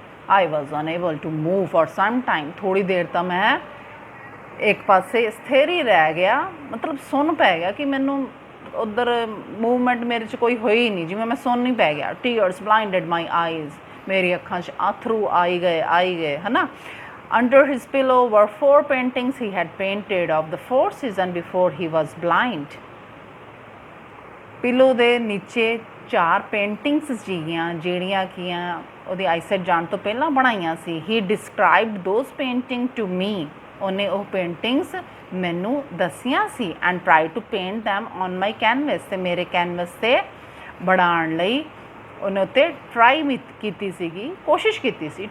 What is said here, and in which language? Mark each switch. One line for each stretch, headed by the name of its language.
English: I was unable to move for some time,
Punjabi: ਥੋੜ੍ਹੀ ਦੇਰ ਤਾਂ ਮੈਂ ਇੱਕ ਪਾਸੇ ਸਥਿਰ ਹੀ ਰਹਿ ਗਿਆ, ਮਤਲਬ ਸੁੰਨ ਪੈ ਗਿਆ ਕਿ ਮੈਨੂੰ ਉੱਧਰ ਮੂਵਮੈਂਟ ਮੇਰੇ 'ਚ ਕੋਈ ਹੋਈ ਨਹੀਂ, ਜਿਵੇਂ ਮੈਂ ਸੁੰਨ ਹੀ ਪੈ ਗਿਆ।
English: tears blinded my eyes,
Punjabi: ਮੇਰੀ ਅੱਖਾਂ 'ਚ ਆਥਰੂ ਆਈ ਗਏ ਹੈ ਨਾ।
English: Under his pillow were 4 paintings he had painted of the 4th season before he was blind.
Punjabi: Pillow ਦੇ ਨੀਚੇ 4 ਪੇਂਟਿੰਗਸ ਸੀਗੀਆਂ ਜਿਹੜੀਆਂ ਕਿ ਉਹਦੀ ਆਈਸੈਟ ਜਾਣ ਤੋਂ ਪਹਿਲਾਂ ਬਣਾਈਆਂ ਸੀ।
English: he described those painting to me,
Punjabi: ਉਹਨੇ ਉਹ ਪੇਂਟਿੰਗਸ ਮੈਨੂੰ ਦੱਸੀਆਂ ਸੀ।
English: and try to paint them on my canvas,
Punjabi: ਤੇ ਮੇਰੇ ਕੈਨਵਸ 'ਤੇ ਬਣਾਉਣ ਲਈ ਉਹਨੇ ਉੱਤੇ ਟਰਾਈ ਕੀਤੀ ਸੀਗੀ, ਕੋਸ਼ਿਸ਼ ਕੀਤੀ ਸੀ।